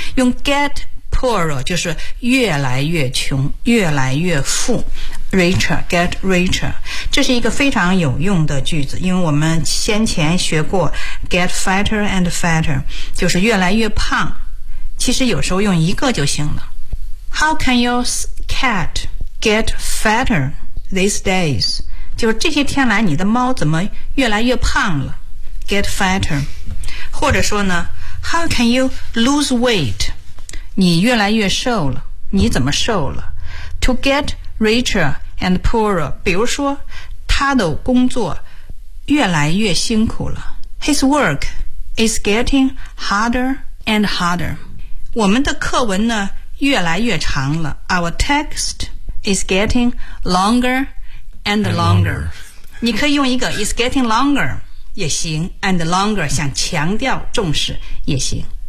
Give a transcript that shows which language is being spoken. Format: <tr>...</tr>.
<zh>用 get poorer 就是越来越穷，越来越富，</zh> <en>Richer, get richer.</en> <zh>这是一个非常有用的句子，因为我们先前学过</zh> <en>get fatter and fatter,</en> <zh>就是越来越胖。其实有时候用一个就行了。</zh> <en>How can your cat get fatter these days?</en> <zh>就是这些天来你的猫怎么越来越胖了？</zh> <en>Get fatter.</en> <zh>或者说呢，</zh> <en>How can you lose weight?</en> <zh>你越来越瘦了，你怎么瘦了？</zh> <en>To get richer and poorer，</en> <zh>比如说他的工作越来越辛苦了，</zh> <en>His work is getting harder and harder，</en> <zh>我们的课文呢越来越长了，</zh> <en>Our text is getting longer and longer，</en> <zh>你可以用一个</zh> <en>is getting longer</en> <zh>也行，</zh> <en>and longer</en> <zh>想强调重视也行。</zh>